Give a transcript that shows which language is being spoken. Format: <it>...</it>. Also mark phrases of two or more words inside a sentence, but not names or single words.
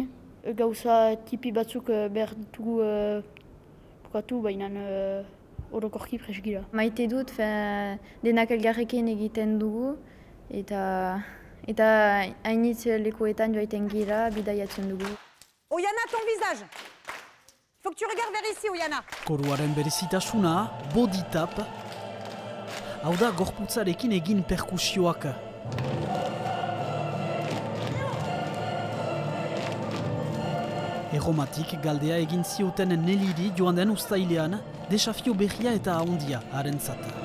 <eu>Gauza tipi batzuk behar ditugu bukatu, baina orokorki prest gira. Maite dut, denak elgarrekin egiten dugu eta hainitz lekuetan joaiten gira, bidaiatzen dugu.</eu> <fr>Oyana, ton visage. Faut que tu regardes vers ici, Oyana.</fr> <eu>Koruaren berezitasuna,</eu> <en>body tap,</en> <eu>hau da gorputzarekin egin perkusioak. Erromatik galdea egin zioten Neliri joan den uztailean, desafio berria eta ahondia harentzat.</eu>